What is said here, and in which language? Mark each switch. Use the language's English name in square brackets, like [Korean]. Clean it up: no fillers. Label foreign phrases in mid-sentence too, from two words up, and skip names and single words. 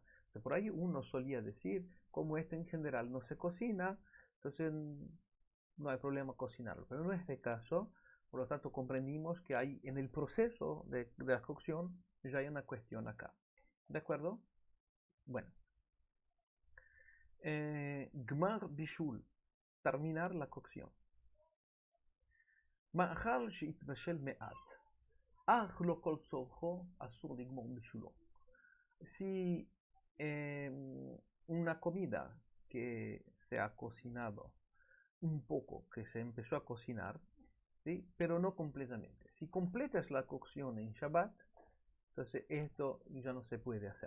[Spanish] Entonces, por ahí uno solía decir, como esto en general no se cocina, entonces no hay problema cocinarlo. Pero en este caso, por lo tanto, comprendimos que hay en el proceso de la cocción ya hay una cuestión acá. ¿De acuerdo? Bueno. [Hebrew] גמר בישול, [Spanish] terminar la cocción. [Hebrew] מאכל שהתבשל מעט, אך לא כל צורכו, אסור לגמור בשולו. [Spanish] Si una comida que se ha cocinado un poco, que se empezó a cocinar, ¿sí? Pero no completamente. Si completas la cocción en Shabbat, entonces esto ya no se puede hacer.